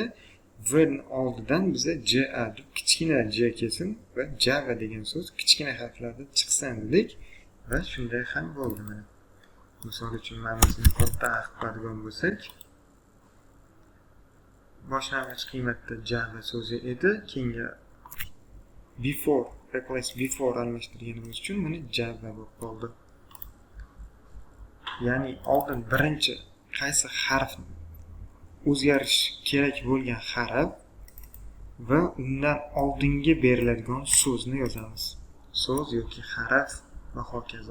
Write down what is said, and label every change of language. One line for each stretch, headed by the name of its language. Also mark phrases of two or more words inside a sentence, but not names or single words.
Uzbek: V ni oldidan biza JA deb kichkina j kelsin va Java degan so'z kichkina harflarda chiqsin dedik va shunday ham bo'ldi. Mana misol uchun men bizni katta harf qiladigan bo'lsak, boshlang'ich qiymatda Java so'zi edi, keyingi
English: before replace before
Uzbek: almashtirganimiz uchun mana Java bo'lib qoldi. Ya'ni oldin birinchi qaysi harf o'zgarish kerak bo'lgan harf va undan oldingi beriladigan so'zni yozamiz. So'z yoki harf va hokazo.